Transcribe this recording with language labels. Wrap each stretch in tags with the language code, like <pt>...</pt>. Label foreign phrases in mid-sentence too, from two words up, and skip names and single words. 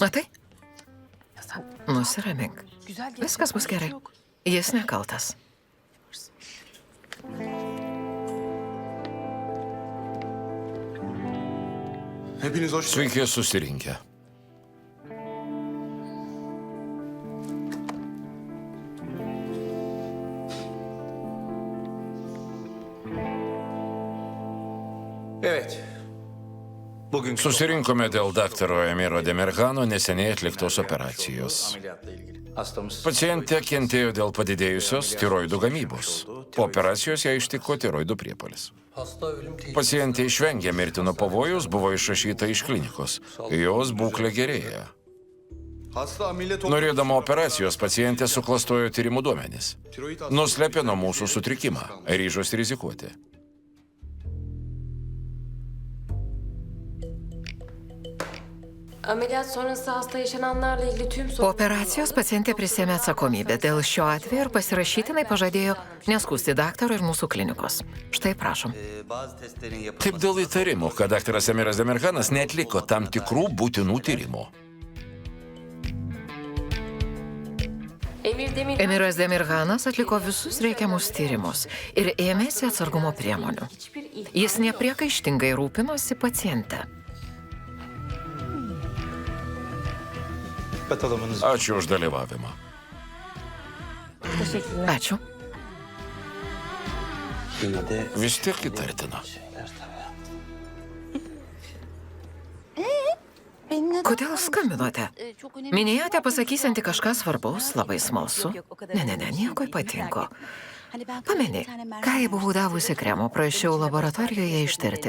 <lt>Matai?</lt> <tr>Ya sen</tr> <lt>Nusiramink.</lt> <tr>güzel geçti.</tr> <lt>Viskas bus gerai.</lt> <tr>Yok.</tr> <lt>Jis nekaltas.</lt> <tr>Hepiniz hoş</tr> <lt>Sveiki susirinkę.</lt> <tr>Evet. Bugün</tr> <lt>Susirinkome dėl daktaro Emiro Demirhano neseniai atliktos operacijos.</lt> <tr>ameliyatla ilgili. Hastamız</tr> <lt>Pacientė kentėjo dėl padidėjusios tiroidų gamybos. Po operacijos ją ištiko tiroidų priepuolis.</lt> <tr>Hasta ölüm tehlikesi.</tr> <lt>Pacientė išvengė mirtino pavojaus, buvo išrašyta iš klinikos. Jos būklė gerėja.</lt> <tr>Hasta ameliyat</tr> <lt>Norėdama operacijos, pacientė suklastojo tyrimų duomenis. Nuslėpė nuo mūsų sutrikimą, ryžosi rizikuoti.</lt> <tr>Ameliyat sonrası hasta yaşananlarla ilgili tüm</tr> <lt>Po operacijos pacientė prisėmė atsakomybę dėl šio atvejo ir pasirašytinai pažadėjo neskusti daktaro ir mūsų klinikos. Štai prašom. Taip dėl įtarimų, kad daktaras Emiras Demirhanas neatliko tam tikrų būtinų tyrimų. Emir Demir... Emiras Demirhanas atliko visus reikiamus tyrimus ir ėmėsi atsargumo priemonių. Jis nepriekaištingai rūpinosi paciente.</lt> <tr>katılımınız</tr> <lt>Ačiū už dalyvavimą. Ačiū.</lt> <tr>yine de</tr> <lt>Vis tiek įtartina. Kodėl skambinote? Minėjote pasakysianti kažką svarbaus, labai smalsu. Ne, nieko ypatingo. Pameni, ką jai buvau davusi kremo, prašiau laboratorijoje ištirti.</lt>